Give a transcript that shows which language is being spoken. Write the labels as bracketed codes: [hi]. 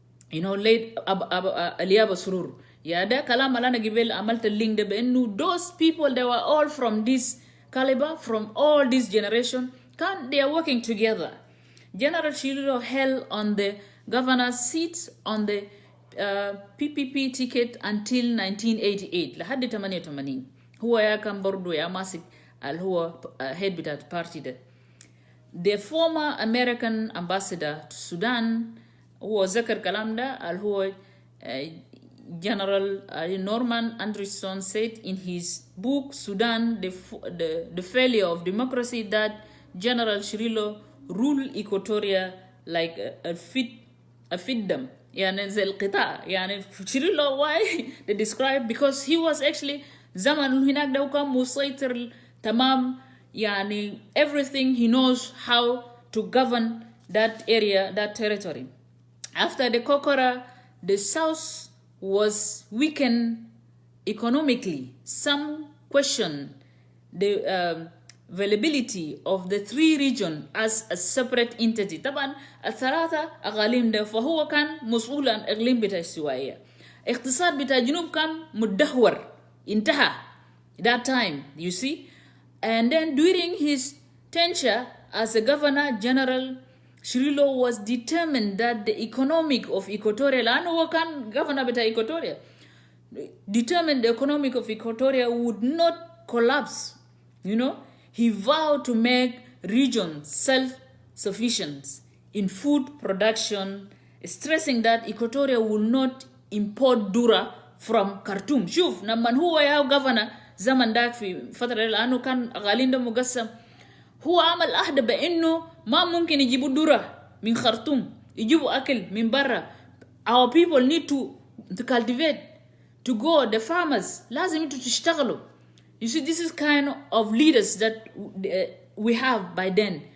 [en] You know, late Aliaba Surur. Yeah, [ar] ده كلام اللي أنا قبل عملت اللينك ده بأنه [en] those people, they were all from this caliber, from all this generation, they are working together. General Cirillo held on the governor's seat on the PPP ticket until 1988 [ar] لحد 88. هو يا كان برضو يا ماسك اللي هو head بتاعت party ده. [en] The former American ambassador to Sudan [ar] هو ذكر كلام ده اللي هو [en] General Norman Anderson said in his book Sudan, the failure of democracy, that General Cirillo ruled Equatoria like a fiddom. [ar] يعني زي القطاع. [en] يعني Cirillo, why they describe, because he was actually [ar] زمن هناك ده كان مسيطر تمام. [en] يعني everything he knows how to govern that area, that territory. After the Kokora, the south was weakened economically. Some question the availability of the three regions as a separate entity. [ar] طبعا الثلاثة أقاليم ده فهو كان مسؤول عن إقليم بتاع السواية. اقتصاد بتاع جنوب كان مدهور انتهى [en] that time, you see. And then during his tenure as a governor general, Cirillo was determined that the economic of Equatoria, [ar] لأنه هو كان [en] governor بتاع Equatoria, determined the economic of Equatoria would not collapse. You know, he vowed to make region self-sufficient in food production, stressing that Equatoria will not import dura from Khartoum. [ar] شوف لما هو يا governor زمن داك في فترة لأنه كان أقاليم ده مقسم، هو عمل عهد بأنه ما ممكن يجيبوا دورة من خرطوم، يجيبوا أكل من برا. [en] Our people need to cultivate, to go, the farmers [ar] لازم انتوا تشتغلوا. [en] You see, this is kind of leaders that we have by then.